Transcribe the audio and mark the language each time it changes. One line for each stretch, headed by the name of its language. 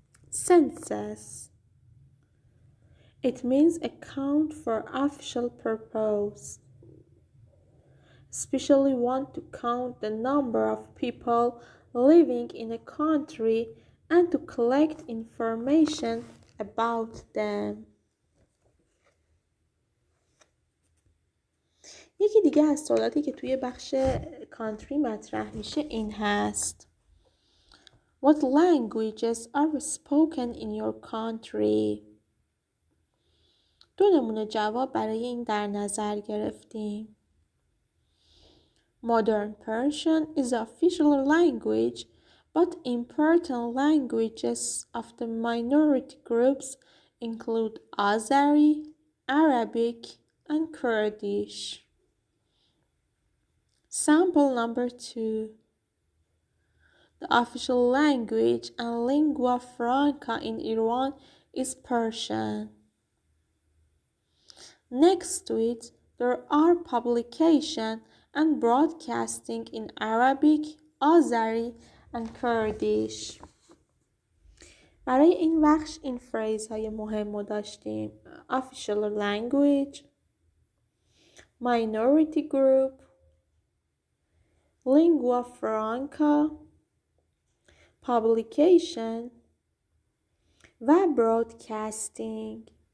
English: Census. It means a count for official purpose, especially want to count the number of people living in a country and to collect information about them.
Persian: یکی دیگه از سوالاتی که توی بخش کانتری مطرح میشه این هست:
English: What languages are spoken in your country؟
Persian: دو نمونه جواب برای این در نظر گرفتیم.
English: Modern Persian is the official language, but important languages of the minority groups include Azeri, Arabic, and Kurdish. Sample number 2. The official language and lingua franca in Iran is Persian. Next to it, there are publication and broadcasting in Arabic, Azeri, and Kurdish.
Persian: برای این بخش این فریز های مهم رو داشتیم:
English: official language، minority group، lingua franca، publication
Persian: و broadcasting.